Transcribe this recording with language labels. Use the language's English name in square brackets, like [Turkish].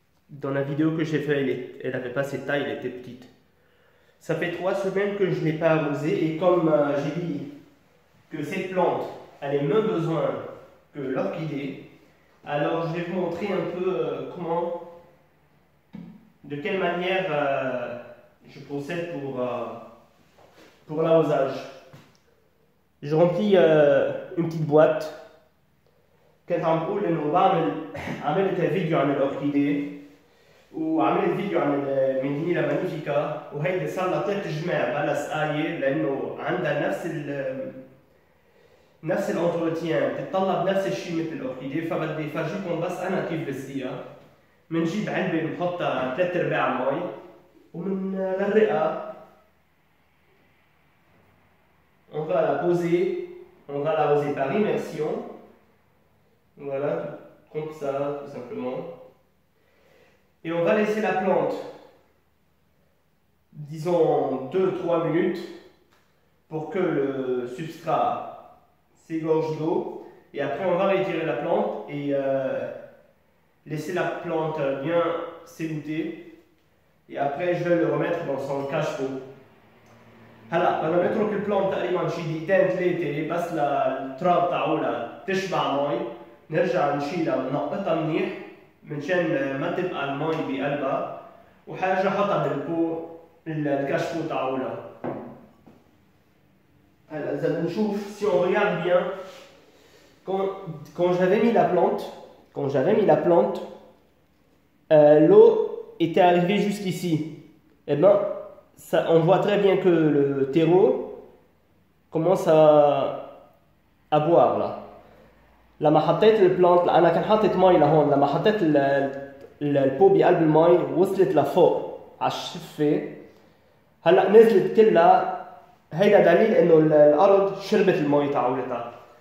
[French] Dans la vidéo que j'ai faite, elle n'avait pas cette taille, elle était petite. Ça fait 3 semaines que je ne l'ai pas arrosée et comme j'ai dit que cette plante elle a le même besoin que l'orchidée, alors je vais vous montrer un peu de quelle manière je procède pour l'arrosage. Je remplis une petite boîte. [Arabic] كنت عم بقول انه عملت فيديو عن الاوركيديه وعملت فيديو عن الميدينيلا مانيفيكا وهيدي صار لها 3 جماع بلا سقايه لانه عندها نفس الانتروتيان بتتطلب نفس الشيء مثل الاوركيديه فبدي فرجيكم بس انا كيف بسقيها. بنجيب علبه بنحطها 3/4 مي ومنغرقها. [French] On va la poser, on va l'arroser par immersion. Voilà, comme ça, tout simplement. Et on va laisser la plante, disons 2-3 minutes, pour que le substrat s'égorge d'eau. Et après, on va retirer la plante et laisser la plante bien s'égoutter. Et après, je vais le remettre dans son cache-pot. [Arabic] هلا بدنا نترك البلانت تقريبا شي دقيقتين ثلاثة بس للتراب تاعولها تشبع مي، نرجع نشيلها وننقطها منيح منشان ما تبقى المي بقلبها، وحرجع احطها بالبو الكاشبو تاعولها. هلا إذا بنشوف [French] si on regarde bien quand j'avais mis la plante, l'eau était arrivée jusqu'ici. Et ben on voit très bien que le terreau commence à boire là. [Arabic] لما حطيت البلانت انا كان حاطط مي لهون، لما حطيت البو بقلب المي وصلت لفوق على الشفه. هلا نزلت كلها، هيدا دليل انه الارض شربت المي تاعولتها.